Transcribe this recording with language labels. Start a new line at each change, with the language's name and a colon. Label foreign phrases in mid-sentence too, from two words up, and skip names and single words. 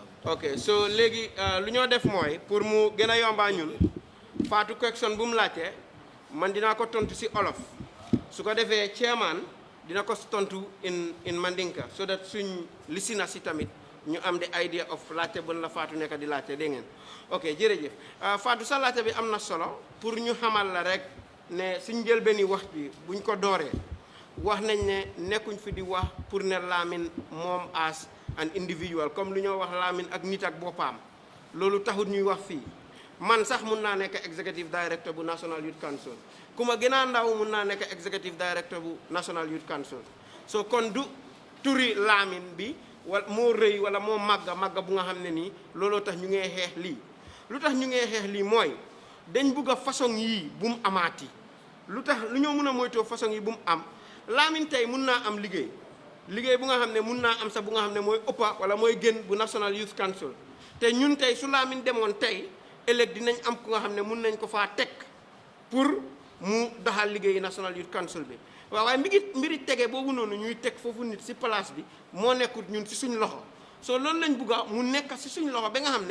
English: ok so
Wolof: léegi lu ñoo def mooy pour mu gën a yombaa ñun Fatou question bu mu laajte man dinaa ko tontu si olof su ko defee chairman dina ko tontu
English: in Mandinka so that
Wolof: suñ listeners si tamit ñu am
English: the idea of
Wolof: laajte bu la Fatou nekk di laajte dégg ngeen ok jërëjëf Fatou sa laajte bi am na solo pour ñu xamal la rek ne suñ njëlbeeni wax bi buñ ko dooree wax nañ ne nekkuñ fi di wax pour ne Lamin moom
English: as an individual
Wolof: comme lu ñoo wax Lamin ak nit ak boppam loolu taxut ñuy wax fii man sax mun naa nekk
English: executive director
Wolof: bu National Youth Council ku ma gën a ndaw mun naa nekk
English: executive director
Wolof: bu National Youth Council so kon du turi Lamin bi wala moo rëy wala moo màgga bu nga xam ne nii looloo tax ñu ngee xeex lii lu tax ñu ngee xeex lii mooy dañ bugg a façon yii bu mu amaati lu tax lu ñoo mun a moytoo façon yi bu mu am Lamin tey mun naa am liggéey bu nga xam ne mun naa am sax bu nga xam ne mooy ëppa wala mooy gën bu National Youth Council te ñun tey su Lamin demoon tey ëllëg dinañ am ku nga xam ne mun nañ ko faa teg pour mu doxal liggéeyi National Youth Council bi waaye mbiri tege boobu noonu ñuy teg foofu nit si place bi moo nekkut ñun si suñ loxo soo loolu lañ bugga mu nekk si suñ loxo ba nga xam ne